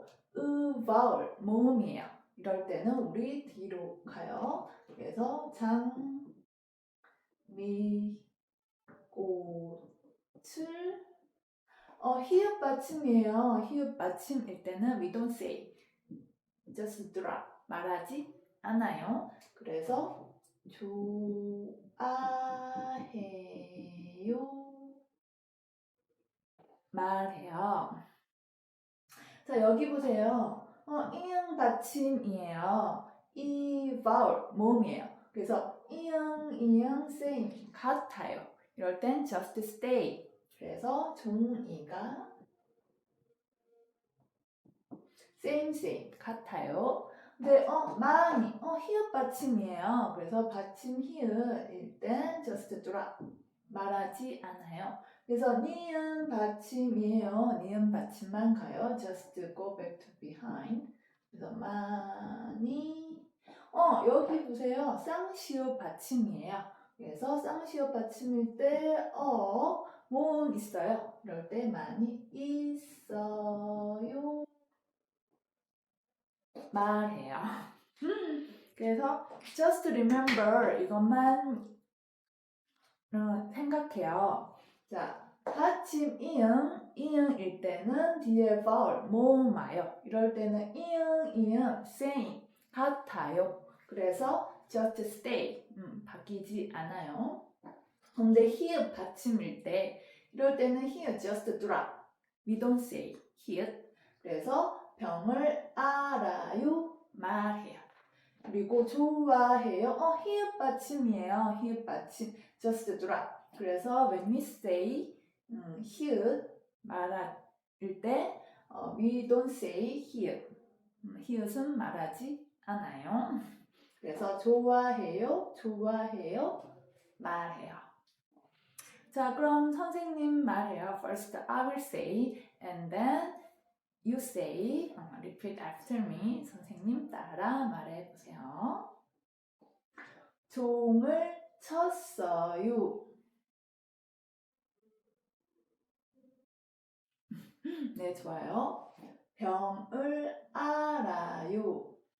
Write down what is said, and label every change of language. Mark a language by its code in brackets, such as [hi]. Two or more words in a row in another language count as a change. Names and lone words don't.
[ko] vowel 모음이에요. 이럴 때는 우리 뒤로 가요. 그래서 장미 꽃을 히읗 받침이에요. 히읗 받침일 때는 [en] we don't say, just drop, [ko] 말하지 않아요. 그래서 좋아해요, 말해요. 자, 여기 보세요. 이응 받침이에요. 이 vowel, 모음이에요. 그래서 이응, same, 같아요. 이럴 땐 [en] just stay. [ko] 그래서 종이가 same, 같아요. 근데 많이, 히읗 받침이에요. 그래서 받침 히읗일 땐 [en] just drop, [ko] 말하지 않아요. 그래서 니은 받침이에요. 니은 받침만 가요. [en] just go back to behind. [ko] 그래서 많이, 여기 보세요. 쌍시옷 받침이에요. 그래서 쌍시옷 받침일 때 모음 있어요. 이럴 때 많이 있어요, 말해요. 그래서 [en] just remember [ko] 이것만 생각해요. 자, 받침 이응일 때는 뒤에 vowel, 모음 와요. 이럴 때는 이응, same, 같아요. 그래서 [en] just stay, [ko] 바뀌지 않아요. 근데 히읗 받침일 때, 이럴 때는 히읗 [en] just drop, we don't say [ko] 히읗. 그래서 병을 알아요, 말해요. 그리고 좋아해요. 히읗 받침이에요. 히읗 받침. [en] just drop. 그래서 when we say [ko] 히읗 말할 때 [en] we don't say 히읗. [ko] 히읗은 말하지 않아요. 그래서 좋아해요, 말해요. 자, 그럼 선생님 말해요. [en] First I will say and then you say, repeat after me. [ko] 선생님 따라 말해보세요. 종을 쳤어요. 네, 좋아요. 병을 알아요.